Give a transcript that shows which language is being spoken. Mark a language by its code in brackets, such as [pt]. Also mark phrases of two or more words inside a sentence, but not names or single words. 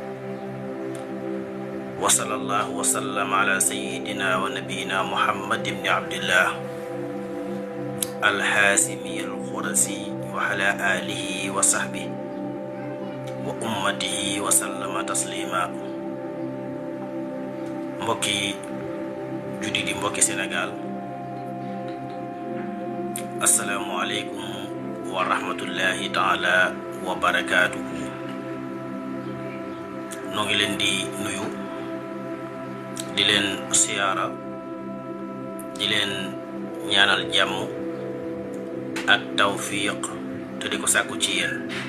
[ar] وصلى الله وسلم على سيدنا ونبينا محمد بن عبد الله الحاسمي الخرسي وعلى آله وصحبه وأمته وسلم تسليما. [wo] mbokki jullit yi, mbokki Sénégal, [ar] السلام عليكم ورحمة الله تعالى وبركاته. [wo] noo ngi leen di nuyu, di leen siyaara, di leen ñaanal jàmm ak tawfiq te di ko sàkku ci yéen.